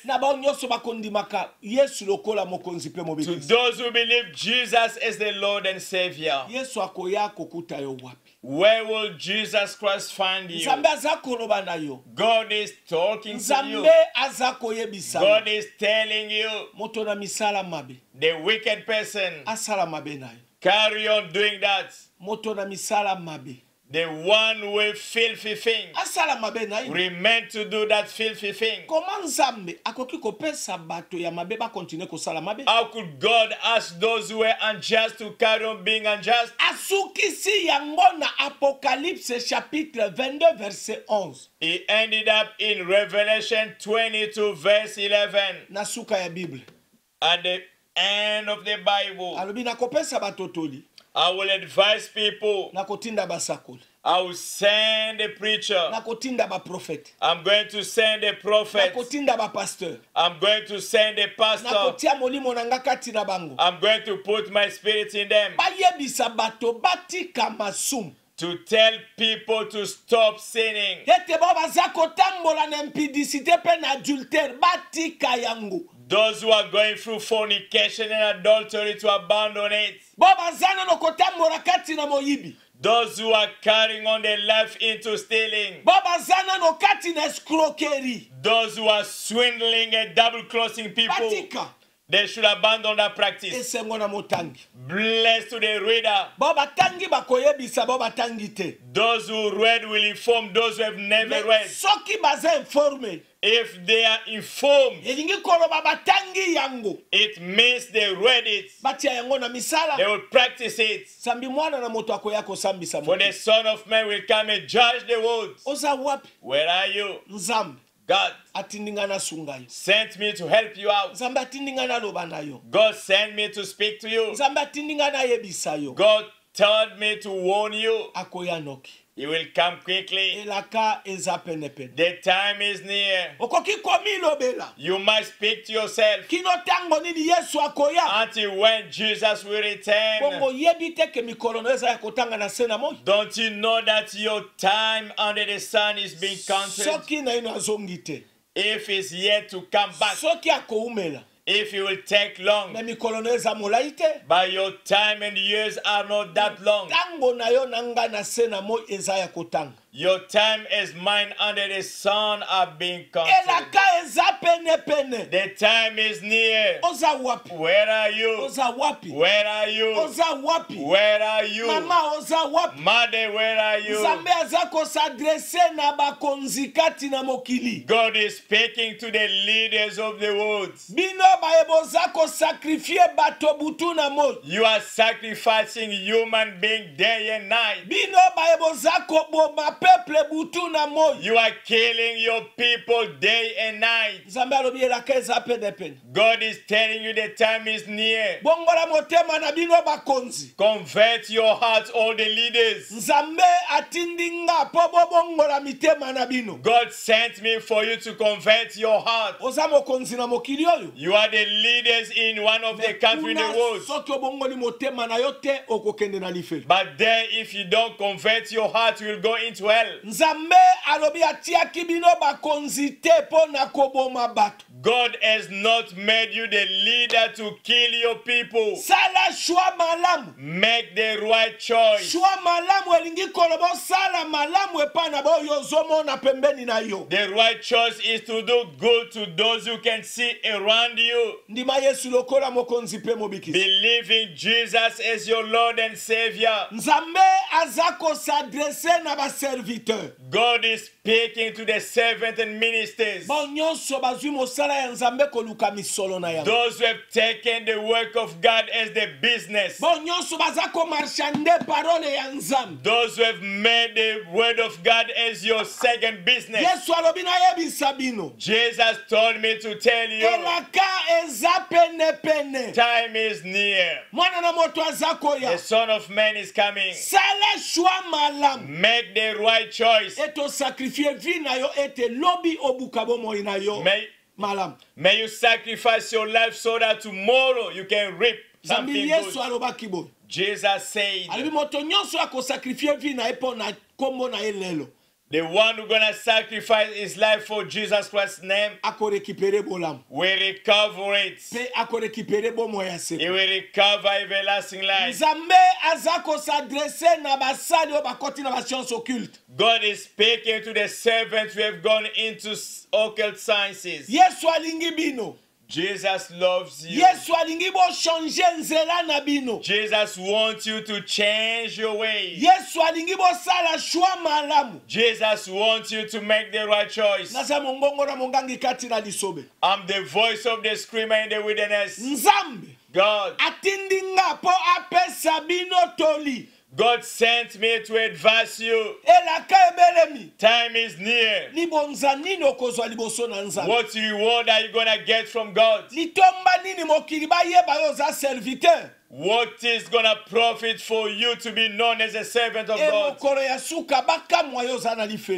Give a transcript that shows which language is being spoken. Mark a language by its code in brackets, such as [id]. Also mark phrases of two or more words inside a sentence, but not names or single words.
[ln] Na bao nyonso bakondimaka Yesu lokola mokonzi pe To mobikisi. [en] those who believe Jesus is the Lord and Savior. [ln] Yesu akoya kokuta yo wapi? [en] Where will Jesus Christ find you? [ln] Nzambe aza koloba na yo. [en] God is talking to you. [ln] Nzambe aza koyebisa. [en] God is telling you, [ln] Moto na misala mabe. [en] the wicked person, [ln] Asala mabe na yo. [en] carry on doing that. [ln] Moto na misala mabe. [en] The one with filthy thing, [ln] Asala mabe na yo. [en] remain to do that filthy thing. [ln] Comment Nzambe akoki kopesa bato ya mabe ba continue kosala mabe? [en] How could God ask those who were unjust to carry on being unjust? [ln] Asukisi yango na [fr] Apocalypse chapitre 22 verset 11. [en] He ended up in Revelation 22 verse 11. [ln] Na suka ya Bible. [en] At the end of the Bible, [ln] Alobi na kopesa batotoli. [en] I will advise people. [ln] Na kotinda basakoli. [en] I will send a preacher. [ln] Na kotinda ba prophète. [en] I'm going to send a [ln] Na [en] prophet. [ln] kotinda ba pasteur. [en] I'm going to send a [ln] Na [en] pastor. [ln] kotia molimo na nga kati na bango. [en] I'm going to put my spirit in them [ln] Bayebisa bato batika masumu. [en] to tell people to stop sinning. [ln] Ete bo baza kotambola na impudicité pe na adultère batika yango. [en] Those who are going through fornication and adultery to abandon it. [ln] Bo bazana no kotambola kati na moyibi. [en] Those who are carrying on their life into stealing. [ln] Bo bazana no kati na escroquerie. [en] Those who are swindling and double-crossing people. [ln] Batika. [en] They should abandon that practice. [ln] esengo na motangi [en] Blessed to the reader. [ln] bo batangi bakoyebisa bo batangi te [en] Those who read will inform those who have never read. [ln] soki baza informe [en] If they are informed, [ln] elingi koloba batangi yango [en] it means they read it. [ln] batia yango na [en] They [ln] misala [en] will practice it. [ln] sambi mwana na moto akoya kosambisa [en] For [ln] moto [en] the Son of Man will come and judge the world. [ln] oza wapi [en] Where are you? [ln] nzambe [en] God [ln] atindinga na sunga yo [en] sent me to help you out. [ln] nzambe atindinga na loba na yo [en] God sent me to speak to you. [ln] nzambe atindinga na yebisa yo [en] God told me to warn you. [ln] akoya noki [en] He will come quickly. [ln] elaka eza penepene [en] The time is near. [ln] okoki komilobela [en] You must speak to yourself [ln] kino tango nini yesu akoya [en] until when Jesus will return. [ln] bongo yebi te ke mikolo no eza ya kotanga na se na moi [en] Don't you know that your time under the sun is being counted? [ln] soki na ino azongi te [en] If it's yet to come back, [ln] soki akoumela [en] if it will take long, [ln] me mikolo no eza molai te [en] but your time and years are not that long. [ln] tango na yo na nga na se na moi eza ya kotanga [en] Your time as mine under the sun are being counted. [ln] elaka eza penepene [en] The time is near. [ln] oza wapi [en] Where are you? [ln] oza wapi [en] Where are you? [ln] oza wapi [en] Where are you? [ln] mama oza wapi [en] Mother, where are you? [ln] nzambe aza kosadrese na bakonzi kati na mokili [en] God is speaking to the leaders of the world. [ln] bino baye boza kosakrifie bato butu na moi [en] You are sacrificing human being day and night. [ln] bino baye boza koboma peuple butu na moi [en] You are killing your people day and night. [ln] nzambe alobi elaka eza penepene [en] God is telling you the time is near. [ln] bongola motema na bino bakonzi [en] Convert your hearts, all the leaders. [ln] nzambe atindi nga mpo bobongola mitema na bino [en] God sent me for you to convert your heart. [ln] oza mokonzi na mokili oyo [en] You are the leaders in one of the countries in the world. [ln] soki obongoli motema na yo te okokende na lifelo [en] But there, if you don't convert your heart, you will go into hell. [ln] nzambe alobi atiaki bino bakonzi te mpo na koboma bato [en] God has not made you the leader to kill your people. [ln] sala shwa malamu [en] Make the right choice. [ln] shwa malamu elingi koloba osala malamu epai na boyo ozomona pembeni na yo [en] The right choice is to do good to those who can see around you. [ln] ndima yesu lokola mokonzi mpe mobikisi [en] Believing Jesus as your Lord and Savior. [ln] nzambe aza kosadrese na baserviteur [en] God is speaking to the servants and ministers. [ln] bo nyonso bazwi mosala ya nzambe koluka misolo na yango [en] Those who have taken the work of God as their business. [ln] bo nyonso baza komarchande parole ya nzambe [en] Those who have made the word of God as your second business. [ln] yesu alobi nayebisa bino [en] Jesus told me to tell you, [ln] elaka eza penepene [en] time is near. [ln] mwana na moto aza [en] The [ln] koya [en] Son of Man is coming. [ln] sala shwa malamu [en] Make the right choice. [ln] eto [fr] sakrifie vi [ln] na yo ete lobi obuka bomoi na yo malamu [en] May you sacrifice your life so that tomorrow you can reap something [ln] zambi yesu [en] good. [ln] alobaki boye [en] Jesus said, [ln] alobi moto nyonso [fr] akosakrifie vi [ln] na ye mpo na kombo na ye lelo [en] the one who's going to sacrifice his life for Jesus Christ's name [ln] akorekipere bolamu [en] will recover it. [ln] mpe akorekipere bomoi ya [en] He [ln] seko [en] will recover everlasting life. [ln] nzambe aza kosadrese na basali oyo bakoti na [fr] bascience occulte [en] God is speaking to the servants who have gone into occult sciences. [ln] yesu alingi bino [en] Jesus loves you. [ln] yesu alingi bochange nzela na bino [en] Jesus wants you to change your ways. [ln] yesu alingi bosala shwa malamu [en] Jesus wants you to make the right choice. [ln] naza mongongo na mongangi kati na lisobe [en] I'm the voice of the screamer in the wilderness. [ln] nzambe [en] God, [ln] atindi nga mpo apesa bino toli [en] God sent me to advise you. [ln] elaka ebelemi [en] Time is near. [ln] libonza nini okozwa liboso na nzambe [en] What reward are you going to get from God? [ln] litomba nini mokili bayeba yo oza serviteur [en] What is going to profit for you to be known as a servant of e God? [ln] mokolo ya suka bakamwa yo oza na lifelo